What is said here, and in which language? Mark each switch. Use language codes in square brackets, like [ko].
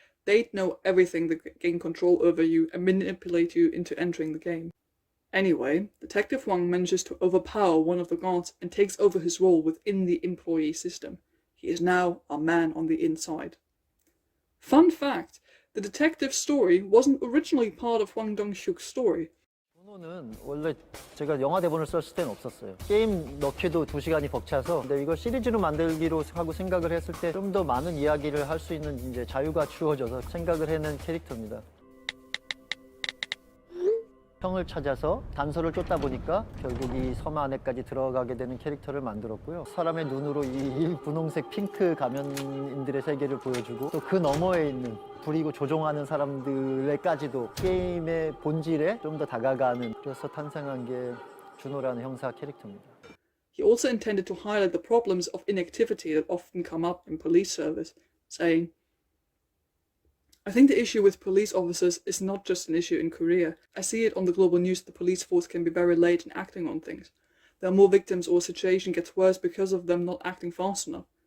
[en] They'd know everything that gain control over you and manipulate you into entering the game. Anyway, Detective Hwang manages to overpower one of the guards and takes over his role within the employee system. He is now a man on the inside. Fun fact, the detective story wasn't originally part of Hwang Dong-hyuk's story. [ko] 는 원래 제가 영화 대본을 썼을 때는 없었어요. 게임 넣기도 2시간이 벅차서, 근데 이걸 시리즈로 만들기로 하고 생각을 했을 때 좀 더 많은 이야기를 할 수 있는 이제 자유가 주어져서 생각을 해낸 캐릭터입니다. 형을 찾아서 단서를 쫓다 보니까 결국 이 섬 안에까지 들어가게 되는 캐릭터를 만들었고요. 사람의 눈으로 이 분홍색 핑크 가면인들의 세계를 보여주고, 또 그 너머에 있는 부리고 조종하는 사람들에까지도 게임의 본질에 좀 더 다가가는, 그래서 탄생한 게 준호라는 형사 캐릭터입니다. [en] He also intended to highlight the problems of inactivity that often come up in police service, saying, I think the issue with police officers is not just an issue in Korea. I see it on the global news that the police force can be very late in acting on things. There are more victims or a situation gets worse because of them not acting fast enough.